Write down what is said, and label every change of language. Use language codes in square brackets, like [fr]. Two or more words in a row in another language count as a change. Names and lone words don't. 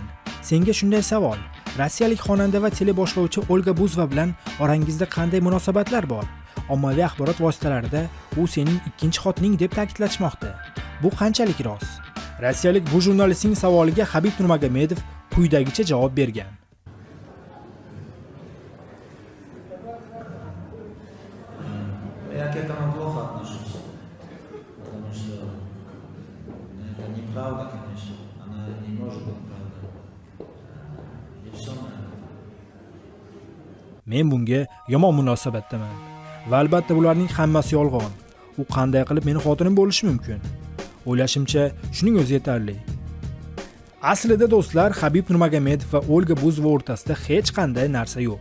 [uz] Senga shunday savol: rossiyalik xonanda va teleboshlovchi Olga Buzova bilan orangizda qanday munosabatlar bor? Ommaviy axborot vositalarida u sening ikkinchi xotining deb ta'kidlashmoqda. Bu qanchalik rost? Rossiyalik bu jurnalistning savoliga Habib Nurmagomedov quyidagicha javob bergan. [ru] Я к этому плохо отношусь, потому что это неправда, конечно, она не может быть правдой. И все, [uz] Men bunga yomon munosabatdaman. Va albatta bularning hammasi yolg'on. U qanday qilib meni xotinim bo'lishi mumkin? O'ylashimcha, shuning o'zi yetarli. Aslida do'stlar, Habib Nurmagomedov va Olga Buzova o'rtasida hech qanday narsa yo'q.